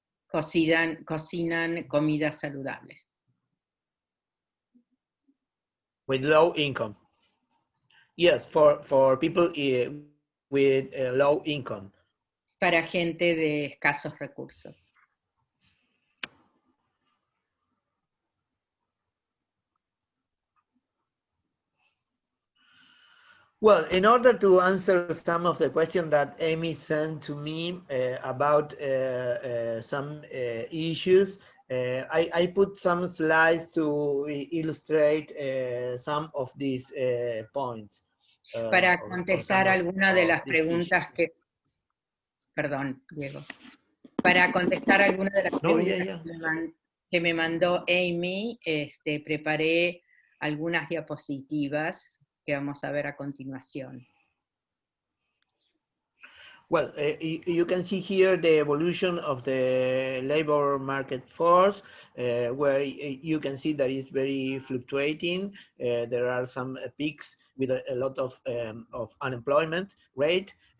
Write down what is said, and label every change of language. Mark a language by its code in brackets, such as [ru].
[es] cocinan comida saludable. [en] With low income. Yes, for people with low income. [es] Para gente de escasos recursos. [en] Well, in order to answer some of the questions that Amy sent to me about some issues, I put some slides to illustrate some of these points. [es] Para contestar alguna de las preguntas [en] issues. [es] Perdón, Diego. Para contestar alguna de las preguntas que me mandó Amy, preparé algunas diapositivas que vamos a ver a continuación. [en] Well, you can see here the evolution of the labor market force, where you can see that it's very fluctuating. There are some peaks with a lot of unemployment rate.